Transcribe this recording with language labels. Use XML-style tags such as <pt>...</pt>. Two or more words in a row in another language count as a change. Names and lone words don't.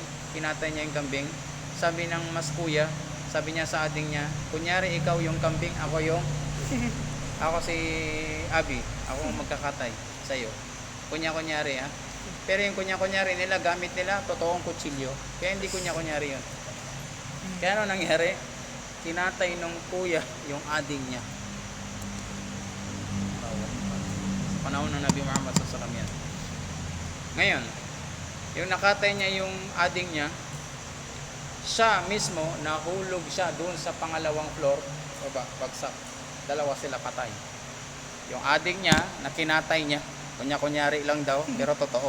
<tl>Kinatay niya yung kambing. Sabi ng mas kuya, sabi niya sa ading niya, kunyari ikaw yung kambing, ako si Abi, ako magkakatay sa iyo. Kunyari ha. Pero yung kunyari nila, gamit nila totoong kutsilyo. Kaya hindi kunyari yun. Kaya ano nangyari? Kinatay nung kuya yung ading niya. Sa panahon ng Nabi Muhammad</tl> <ar>صلى الله عليه وسلم.</ar> <tl>Ngayon, yung nakatay niya yung ading niya, siya mismo nahulog siya doon sa pangalawang floor, bagsak. Dalawa sila patay. Yung adik niya, na kinatay niya, kunyari lang daw, pero totoo.</tl>